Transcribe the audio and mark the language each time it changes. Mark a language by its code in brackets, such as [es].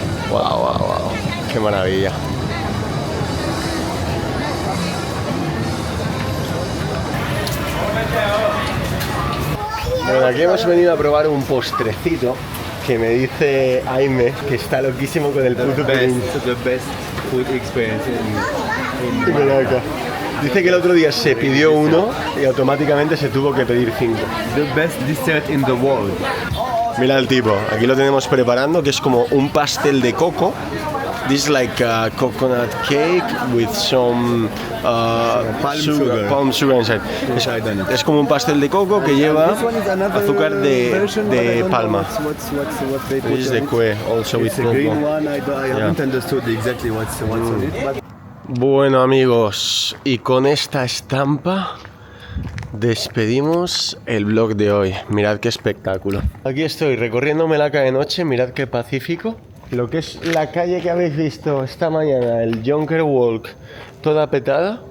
[es] Wow. Qué maravilla. Bueno, aquí hemos venido a probar un postrecito que me dice Aime que está loquísimo con el puto pudín. [en] The best food experience in [es] Mira acá. Dice que el otro día se pidió uno y automáticamente se tuvo que pedir 5. [en] the best dessert in the world. [es] Mira el tipo, aquí lo tenemos preparando, que es como un pastel de coco. [en] This is like a coconut cake with some palm sugar inside. [es] Es como un pastel de coco que lleva azúcar de palma. [en] This is the kue, also with The green coco. one, I haven't understood exactly what's on it. But [es] Bueno amigos, y con esta estampa despedimos el vlog de hoy. Mirad qué espectáculo. Aquí estoy recorriendo Melaka de noche, mirad qué pacífico. Lo que es la calle que habéis visto esta mañana, el Jonker Walk, toda petada.